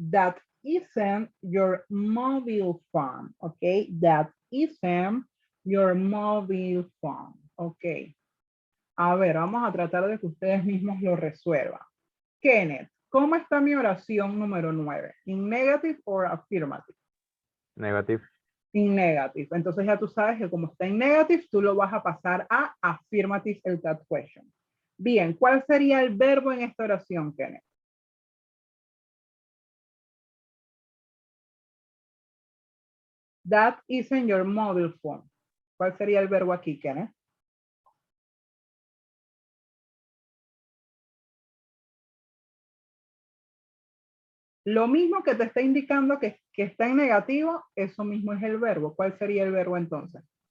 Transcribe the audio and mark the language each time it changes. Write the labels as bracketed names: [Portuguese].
[English] That isn't your mobile phone. Okay. That isn't your mobile phone. Okay. [Spanish] A ver, vamos a tratar de que ustedes mismos lo resuelvan. Kenneth, ¿cómo está mi oración número 9? [English] ¿In negative or affirmative? Negative. In negative. [Spanish] Entonces ya tú sabes que como está en negative, tú lo vas a pasar a affirmative el that question. Bien, ¿cuál sería el verbo en esta oración, Kenneth? [English] That isn't your mobile phone. [Spanish] ¿Cuál sería el verbo aquí, Kenneth? Lo mismo que te está indicando que está en negativo, eso mismo es el verbo. ¿Cuál sería el verbo entonces?